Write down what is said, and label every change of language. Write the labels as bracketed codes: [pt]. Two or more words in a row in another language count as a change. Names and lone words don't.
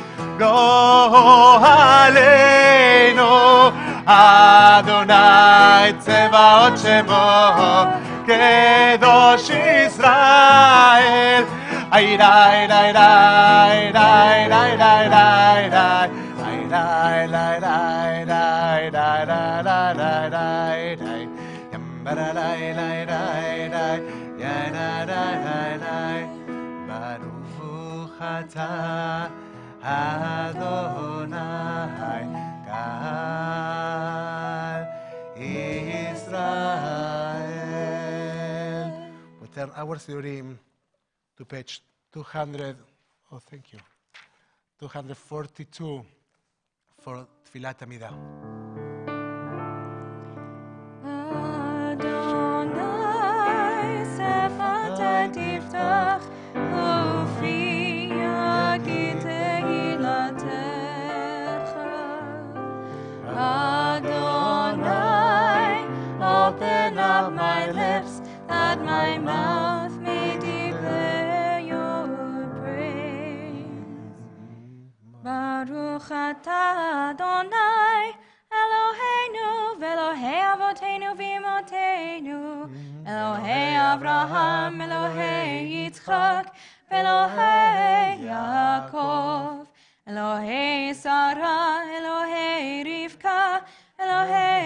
[he] גואלנו אדוני צבאות שמו, קדוש ישראל. איי די די די די די די די די די די די די די די די ברוך אתה אדוני גאל ישראל. [en] We turn our Sidurim to page 242 for [he] תפילת עמידה. תפתח ופי יגיד תהילתך. [en] Adonai, open up my lips, that my mouth may declare your praise. [he] ברוך אתה אדוני אלוהינו ואלוהי אבותינו ואמותינו אלוהי אברהם אלוהי יצחק אלוהי יעקב אלוהי שרה אלוהי רבקה אלוהי